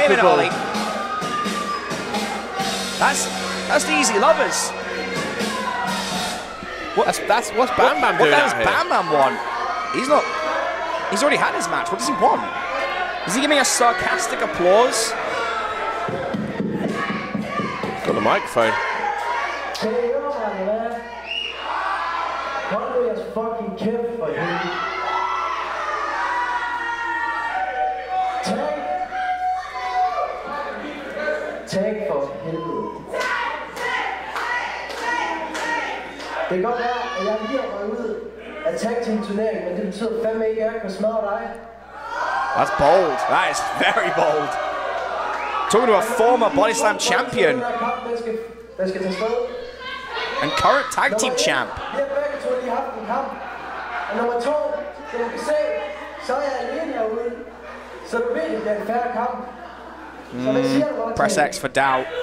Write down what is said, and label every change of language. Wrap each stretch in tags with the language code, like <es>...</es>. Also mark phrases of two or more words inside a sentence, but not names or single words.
<en>Wait a minute, Ollie. That's the easy Loverz. What's Bam Bam doing out here? What does Bam Bam want? He's already had his match. What does he want? Is he giving a sarcastic applause? Got the microphone.</en> <da>fucking kæft for helvede. Tag for helvede. Det kan godt være, at jeg lige har røget ud af</da> <en>tag team</en> <da>turnering, men det betyder fandme ikke, at jeg kan smadre dig.</da> <en>That's bold. That is very bold. Talking to a former BODYSLAM champion. And current tag team champ. Press X for doubt.</en>